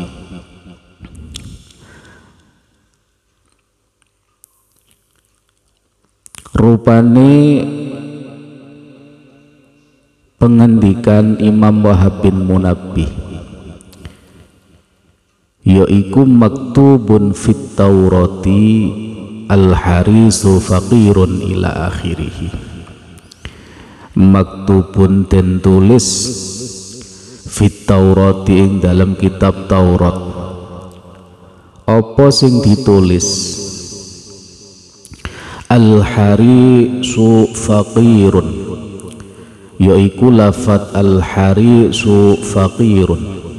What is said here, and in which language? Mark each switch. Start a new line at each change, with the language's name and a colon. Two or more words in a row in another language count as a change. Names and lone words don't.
Javanese: Rupane pengendikan Imam Wahab bin Munabbih yaiku
Arabic: maktubun fit Taurati al-harisu faqirun ila akhirih.
Javanese: Maktubun den tulis
Arabic: fit Taurati
Javanese: ing dalam kitab Taurat. Apa sing ditulis?
Arabic: Al-harisu faqirun,
Javanese: yaiku lafat
Arabic: al-harisu faqirun.